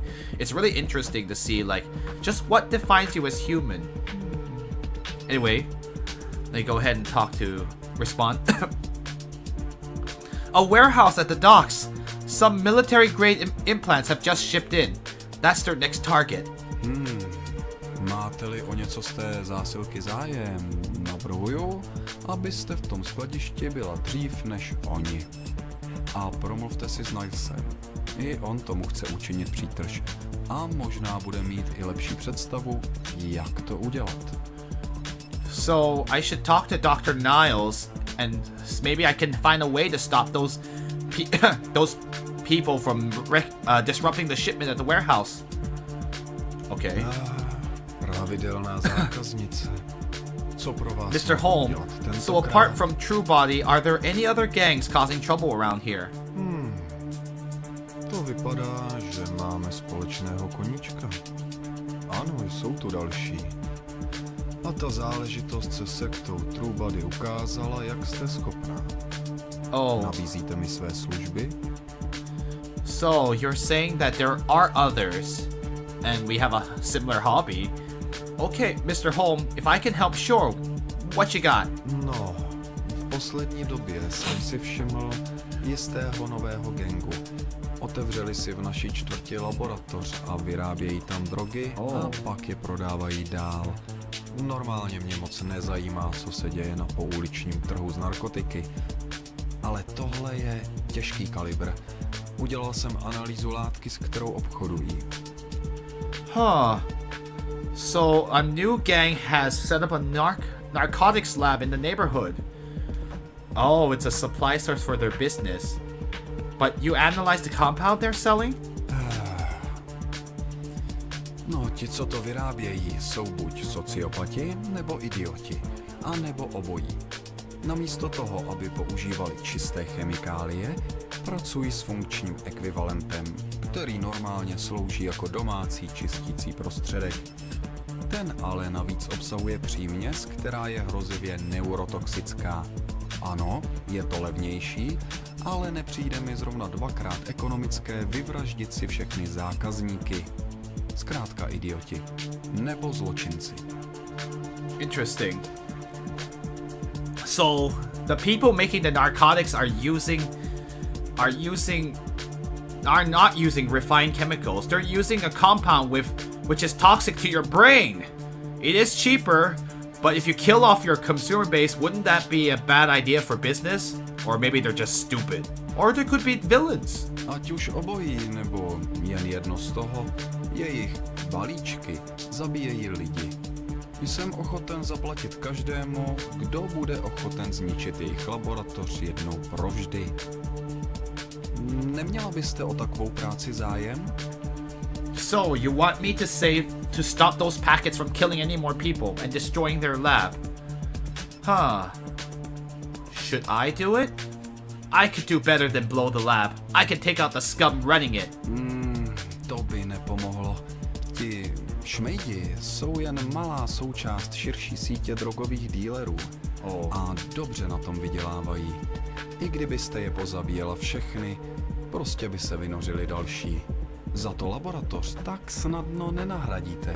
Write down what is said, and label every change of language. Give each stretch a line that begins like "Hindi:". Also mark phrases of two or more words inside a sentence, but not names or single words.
English: It's really interesting to see like just what defines you as human. Anyway, let me go ahead and respond. A warehouse at the docks. Some military-grade implants have just shipped in. That's their next target.
Czech: Máte-li o něco z té zásilky zájem, navrhuju, abyste v tom skladišti byla dřív než oni. A promluvte si s Nilesem. I on tomu chce učinit přítrž. A možná bude mít i lepší představu, jak to udělat.
English: So I should talk to Dr. Niles, and maybe I can find a way to stop those people from disrupting the shipment at the warehouse. Okay.
Czech: Pravidelná zákaznice. Co pro vás
English: Mr. Holm, so apart from True Body, are there any other gangs causing trouble around here?
Czech: To vypadá, že máme společného koníčka. Ano, jsou tu další. A ta záležitost se sektou True Body ukázala, jak jste schopná.
English: Oh.
Czech: Nabízíte mi své služby?
English: So you're saying that there are others, and we have a similar hobby. Okay, Mr. Holm, if I can help, sure. What you got?
Czech: No, v poslední době jsem si všiml jistého nového gangu. Otevřeli si v naší čtvrti laboratoř a vyrábějí tam drogy a pak je prodávají dál. Normálně mě moc nezajímá, co se děje na pouličním trhu s narkotiky. Ale tohle je těžký kalibr. Udělal jsem analýzu látky, s kterou obchodují.
English: Huh. So a new gang has set up a narcotics lab in the neighborhood. Oh, it's a supply source for their business. But you analyzed the compound they're selling?
Czech: No, ti, co to vyrábějí, jsou buď sociopati, nebo idioti, a nebo obojí. Namísto toho, aby používali čisté chemikálie, pracují s funkčním ekvivalentem, který normálně slouží jako domácí čistící prostředek. Ten ale navíc obsahuje příměs, která je hrozivě neurotoxická. Ano, je to levnější, ale nepřijde mi zrovna dvakrát ekonomické vyvraždit si všechny zákazníky. Zkrátka idioti. Nebo zločinci.
English: Interesting. So the people making the narcotics are not using refined chemicals. They're using a compound which is toxic to your brain. It is cheaper, but if you kill off your consumer base, wouldn't that be a bad idea for business? Or maybe they're just stupid. Or they could be villains.
Czech: Ať už obojí, nebo jen jedno z toho, jejich balíčky zabíjejí lidi. Jsem ochoten zaplatit každému, kdo bude ochoten zničit jejich laboratoř jednou provždy. Neměla byste o takovou práci zájem?
English: So, you want me to stop those packets from killing any more people and destroying their lab? Huh. Should I do it? I could do better than blow the lab. I could take out the scum running it.
Czech: To by nepomohlo. Ti šmejdi jsou jen malá součást širší sítě drogových dílerů. A dobře na tom vydělávají. I kdybyste je pozabíjela všechny, prostě by se vynořili další. Za to laboratoř tak snadno nenahradíte.